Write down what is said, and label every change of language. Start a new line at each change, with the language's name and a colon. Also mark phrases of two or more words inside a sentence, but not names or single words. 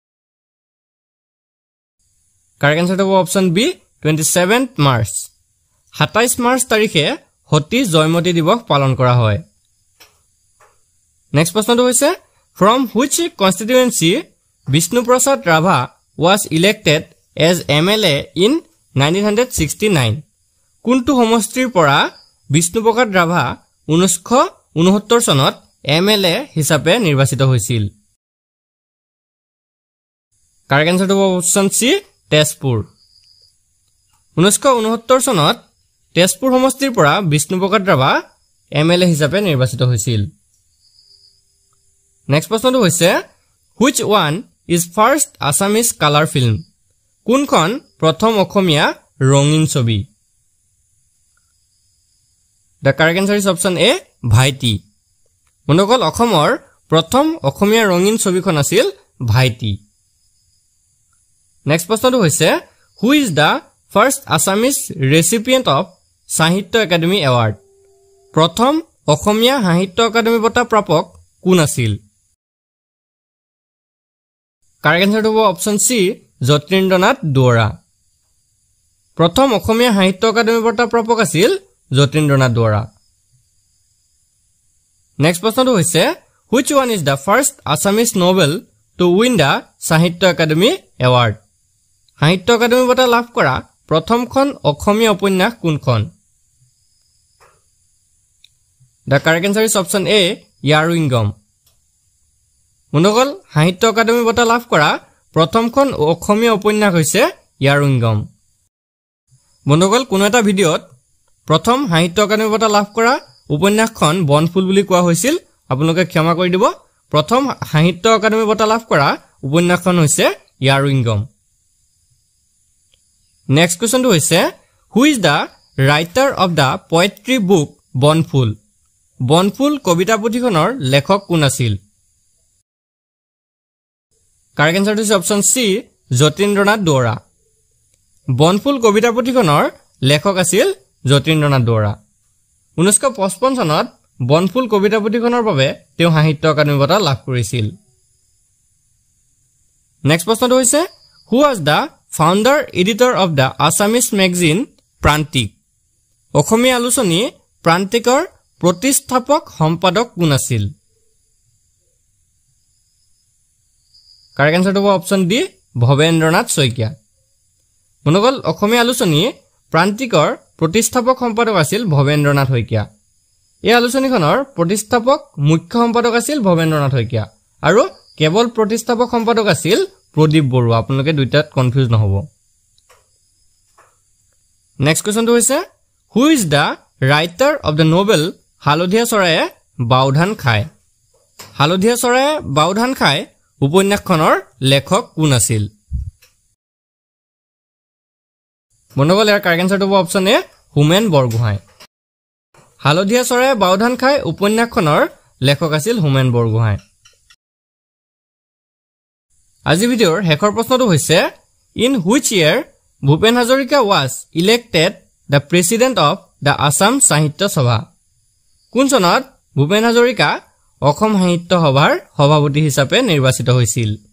English: correct answer
Assamese: হ'ব
English: option B
Assamese: 27 মাৰ্চ 27 মাৰ্চ তাৰিখে সতী জয়মতী দিৱস পালন কৰা হয় নেক্সট প্ৰশ্নটো হৈছে
English: from which constituency Vishnu Prasad Rava was elected as MLA in 1969
Assamese: কোনটো সমষ্টিৰ পৰা বিষ্ণুপ্ৰসাদ ৰাভা 1969 চনত MLA হিচাপে নিৰ্বাচিত হৈছিল
English: correct answer
Assamese: হ'ব
English: option C
Assamese: তেজপুৰ 1969 চনত তেজপুৰ সমষ্টিৰ পৰা বিষ্ণুপ্ৰসাদ ৰাভা MLA হিচাপে নিৰ্বাচিত হৈছিল নেক্সট প্ৰশ্নটো হৈছে
English: which one is first Assamese color film
Assamese: কোনখন প্ৰথম অসমীয়া ৰঙীন ছবি
English: The correct answer is option A
Assamese: ভাইটি বন্ধুসকল অসমৰ প্ৰথম অসমীয়া ৰঙীন ছবিখন আছিল ভাইটি নেক্সট প্ৰশ্নটো হৈছে
English: who is the first Assamese recipient of
Assamese: সাহিত্য একাডেমী এৱাৰ্ড প্ৰথম অসমীয়া সাহিত্য একাডেমী বঁটা প্ৰাপক কোন আছিল
English: correct answer
Assamese: হ'ব
English: option C
Assamese: যতীন্দ্ৰনাথ দুৱৰা প্ৰথম অসমীয়া সাহিত্য একাডেমী বঁটা প্ৰাপক আছিল যতীন্দ্ৰনাথ দুৱৰা নেক্সট প্ৰশ্নটো হৈছে
English: which one is the first Assamese novel to win the
Assamese: সাহিত্য একাডেমী এৱাৰ্ড সাহিত্য একাডেমী বঁটা লাভ কৰা প্ৰথমখন অসমীয়া উপন্যাস কোনখন
English: The correct answer is option A
Assamese: ইয়াৰুইংগম বন্ধুসকল সাহিত্য একাডেমী বঁটা লাভ কৰা প্ৰথমখন অসমীয়া উপন্যাস হৈছে ইয়াৰুইংগম বন্ধুসকল কোনো এটা ভিডিঅত প্ৰথম সাহিত্য একাডেমী বঁটা লাভ কৰা উপন্যাসখন বনফুল বুলি কোৱা হৈছিল আপোনালোকে ক্ষমা কৰি দিব প্ৰথম সাহিত্য একাডেমী বঁটা লাভ কৰা উপন্যাসখন হৈছে ইয়াৰুইংগম
English: Next questionটো
Assamese: হৈছে
English: who is the writer of the poetry book
Assamese: বনফুল বনফুল কবিতা পুথিখনৰ লেখক কোন আছিল
English: correct answerটো
Assamese: হৈছে
English: option C
Assamese: যতীন্দ্ৰনাথ দুৱৰা বনফুল কবিতা পুথিখনৰ লেখক আছিল যতীন্দ্ৰনাথ দুৱৰা 1955 চনত বনফুল কবিতা পুথিখনৰ বাবে তেওঁ সাহিত্য একাডেমী বঁটা লাভ কৰিছিল নেক্সট প্ৰশ্নটো হৈছে
English: who was the founder editor of the Assamese magazine
Assamese: প্ৰান্তিক অসমীয়া আলোচনী প্ৰান্তিকৰ প্ৰতিষ্ঠাপক সম্পাদক কোন আছিল
English: correct answerটো
Assamese: হ'ব
English: option D
Assamese: ভৱেন্দ্ৰনাথ শইকীয়া বন্ধুসকল অসমীয়া আলোচনী প্ৰান্তিকৰ প্ৰতিষ্ঠাপক সম্পাদক আছিল ভৱেন্দ্ৰনাথ শইকীয়া এই আলোচনীখনৰ প্ৰতিষ্ঠাপক মুখ্য সম্পাদক আছিল ভৱেন্দ্ৰনাথ শইকীয়া আৰু কেৱল প্ৰতিষ্ঠাপক সম্পাদক আছিল প্ৰদীপ বৰুৱা আপোনালোকে দুইটাত কনফিউজ নহব
English: Next questionটো
Assamese: হৈছে
English: who is the writer of the novel
Assamese: হালধীয়া চৰায়ে বাওধান খায় হালধীয়া চৰায়ে বাওধান খায় উপন্যাসখনৰ লেখক কোন আছিল বন্ধুসকল ইয়াৰ
English: correct answerটো
Assamese: হ'ব
English: option A
Assamese: হোমেন বৰগোহাঁই হালধীয়া চৰায়ে বাওধান খায় উপন্যাসখনৰ লেখক আছিল হোমেন বৰগোহাঁই আজি ভিডিঅ'ৰ শেষৰ প্ৰশ্নটো হৈছে
English: in which year Bhupen Hazarika was elected the president of the Assam Sahitya Sabha
Assamese: কোন চনত ভূপেন হাজৰিকা অসম সাহিত্য সভাৰ সভাপতি হিচাপে নিৰ্বাচিত হৈছিল